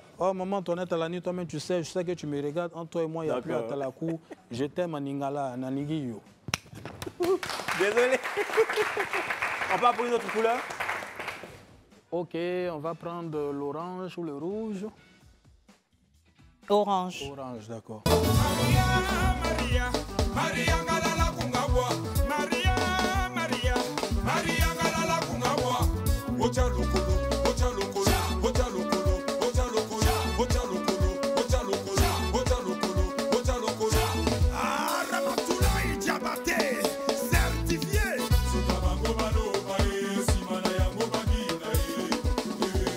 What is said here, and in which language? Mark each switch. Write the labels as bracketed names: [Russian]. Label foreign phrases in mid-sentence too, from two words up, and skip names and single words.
[French] Oh, maman Antoinette Alani, toi-même, tu sais. Je sais que tu me regardes. Entre toi et moi, il n'y a plus à Talakou. Je t'aime à Ningala, à Naniguiyo. Désolé. On part pour une autre couleur? Ok, on va prendre l'orange ou le rouge. Orange. Orange, d'accord. [Lingala] Maria, Maria, Galala Kungawa. Maria, Maria, Maria, Galala Kungawa. Ocha lokolo, ocha lokolo, ocha lokolo, ocha lokolo, ocha lokolo, ocha lokolo, ocha lokolo, ocha lokolo. [French] Ah, Ramatoulaye Diabaté, certifié. [Lingala] Sutabango balo bae, simana yango bagina e.